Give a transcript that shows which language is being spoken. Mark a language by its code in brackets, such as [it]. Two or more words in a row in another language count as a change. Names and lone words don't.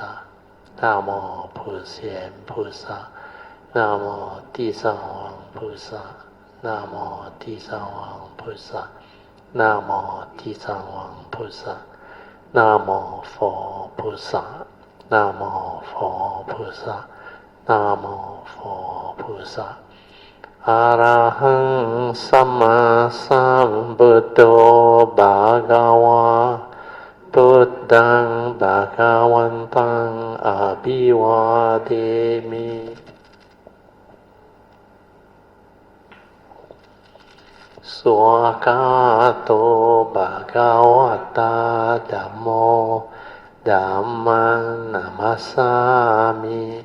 [zh] 南无普贤菩萨，南无地藏王菩萨，南无地藏王菩萨，南无地藏王菩萨，南无佛菩萨，南无佛菩萨，南无佛菩萨。 [pi] arahaṃ sammāsambuddho bhagavā. พุทธังภะคะวันตังอะภิวาเทมิสวากาโตภะคะวะตาธัมโมธัมมังนะมัสสามิ